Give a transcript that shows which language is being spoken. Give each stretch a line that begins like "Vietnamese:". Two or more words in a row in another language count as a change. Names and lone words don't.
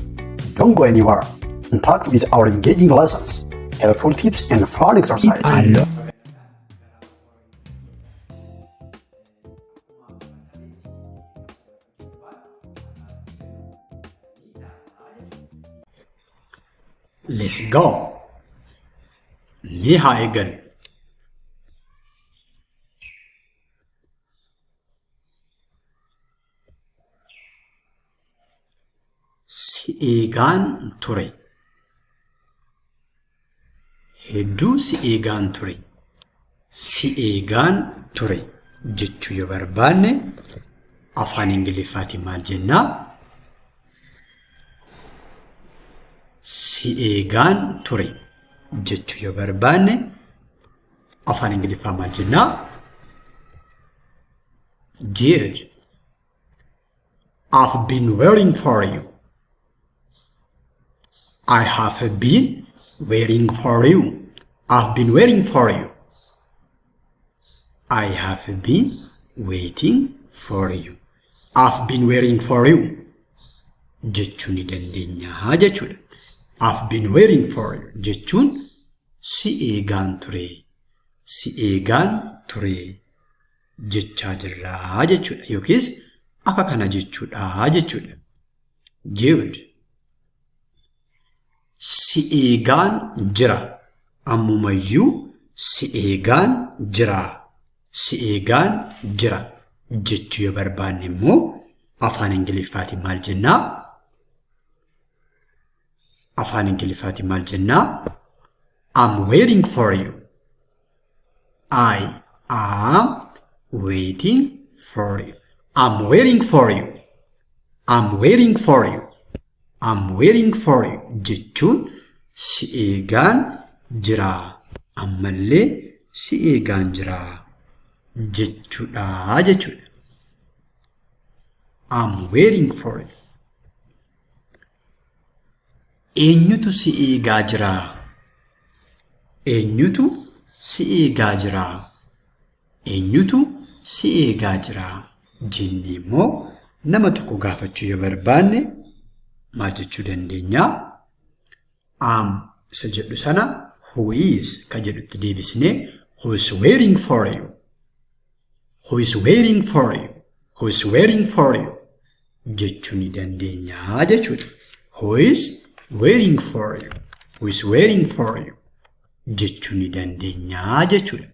English: Don't go anywhere and talk with our engaging lessons, helpful tips and fun exercises. Let's go.
Oromo: Liha egal. Si'eegaan ture. Hedduu si'eegaan ture. Si'eegaan ture jechuu yoo barbaanne afaan Ingiliffaatiin maal jennaa? Si'eegaan ture jechuu yoo barbaanne afaan Ingiliffaa maal jennaa?
English: Did. I've been waiting for you. I have been waiting for you. I've been waiting for you. I have been waiting for you. I've been waiting for you.
Oromo: Jechuu ni dandeenya jechuudha.
English: I've been waiting for you
Oromo: jechuun si'eegaan ture. Si'eegaan ture jechaa jirraa jechuudha. Yookiis akka kana jechuudha jechuudha. Good. Si'eegaan jira. Ammumayyuu si'eegaan jira. Si'eegaan jira jechuu yoo barbaanne immoo afaan Ingiliffaatiin maal jennaa? Afaan Ingiliffaatiin maal jennaa?
English: I'm waiting for you. I am waiting for you. I'm waiting for you. I'm waiting for you. I'm waiting for you
Oromo: jechuun si'eegaan jira. Ammallee si'eegaan jira jechuudha jechuudha.
English: I'm waiting for you.
Oromo: Eenyutu si'eegaa jira? Eenyutu si'eegaa jira? Eenyutu si'eegaa jira? Jennee immoo nama tokko gaafachuu yoo barbaanne maal jechuu dandeenya? Isa jedhu sana
English: who is
Oromo: ka jedhutti deebisnee
English: who is waiting for you. Who is waiting for you. Who is waiting for you
Oromo: jechuu ni dandeenya jechuudha.
English: Who is waiting for you. Who is waiting for you
Oromo: jechuu ni dandeenya jechuudha.